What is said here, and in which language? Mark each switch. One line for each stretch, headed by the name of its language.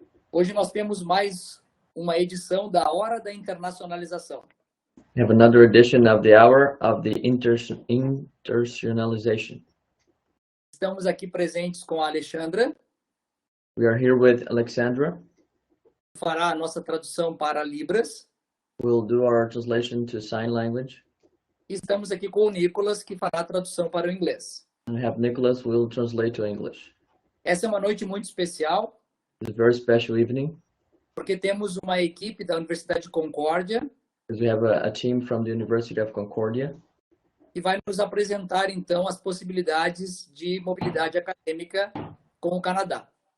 Portuguese: Hoje nós temos mais uma edição da Hora da Internacionalização.
English: We have another edition of the Hour of the Internationalization.
Portuguese: Estamos aqui presentes com a Alexandra.
English: We are here with Alexandra.
Portuguese: Fará a nossa tradução para Libras.
English: We'll do our translation to sign language.
Portuguese: E estamos aqui com o Nicolas, que fará a tradução para o inglês.
English: And we have Nicholas who will translate to English.
Portuguese: Essa é uma noite muito especial.
English: It's a very special evening.
Portuguese: Porque temos uma equipe da Universidade de Concordia.
English: Because we have a team from the University of Concordia.
Portuguese: Que vai nos apresentar, então, as possibilidades de mobilidade acadêmica com o Canadá.